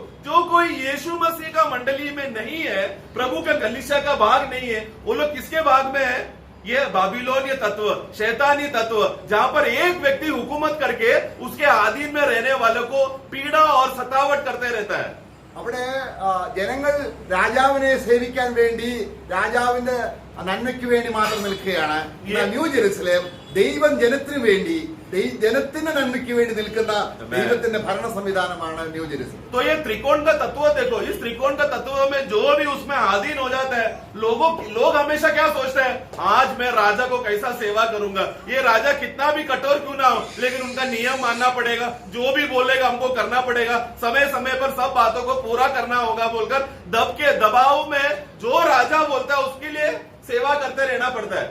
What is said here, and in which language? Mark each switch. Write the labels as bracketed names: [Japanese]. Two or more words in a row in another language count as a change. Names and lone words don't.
[Hindi] जो कोई यीशु मसीह का मंडली में नहीं है, प्रभु का कलीसिया का भाग नहीं है, वो लोग किसके भाग में है? ये बाबिलोन ये तत्व, शैतानी तत्व, जहां पर एक व्यक्ति हुकूमत करके उसके अधीन में रहने वालों को पीड़ा और सतावट करते रहता है. [Malayalam] അവിടെ ജനങ്ങൾ രാജാവിനെ സേവിക്കാൻ വേണ്ടി, രാജാവിന്റെ നന്മയ്ക്ക് വേണ്ടി മാത്രം നിൽക്കുകയാണ്. ന്യൂ ജെറുസലേം ദൈവം ജനത്തിനു വേണ്ടി, ജനത്തിന്റെ നന്മയ്ക്ക് വേണ്ടി നിൽക്കുന്ന ദൈവത്തിന്റെ ഭരണ സംവിധാനമാണ് ന്യൂ ജെറുസലേം. [Hindi] तो ये त्रिकोण का तत्व देखो. इस त्रिकोण का तत्व में जो भी उसमें अधीन हो जाता है, लोग हमेशा क्या सोचते हैं? आज मैं राजा को कैसा सेवा करूंगा. ये राजा कितना भी कठोर क्यों ना हो, लेकिन उनका नियम मानना पड़ेगा. जो भी बोलेगा हमको करना पड़ेगा. समय समय पर सब बातों को पूरा करना होगा बोलकर दब के दबाव में जो राजा बोलता है उसके लिए सेवा करते रहना पड़ता है।